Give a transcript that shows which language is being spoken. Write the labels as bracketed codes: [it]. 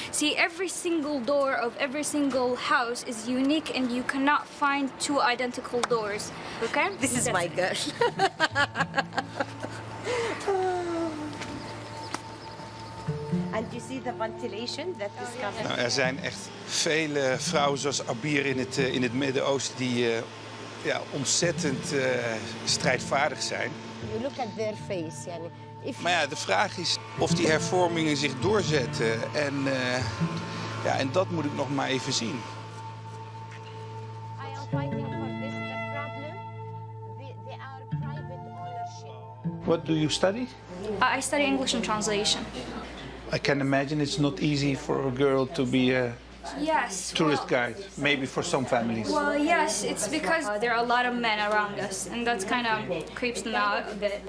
[en] See, every single door of every single house is unique, and you cannot find two identical doors. Okay? This is my girl. And you see the ventilation that is coming. [nl] Nou, er zijn echt vele vrouwen zoals Abir in het Midden-Oosten die ja, ontzettend strijdvaardig zijn. [en] You look at their face. Yani, [nl] Maar ja, de vraag is of die hervormingen zich doorzetten. Ja, en dat moet ik nog maar even zien. [en] I am fighting for this. The problem, they are private ownership. What do you study? I study English and translation. I can imagine it's not easy for a girl to be a Yes. tourist guide, maybe for some families. Well, yes, it's because there are a lot of men around us, and that's kind of creeps them out a bit.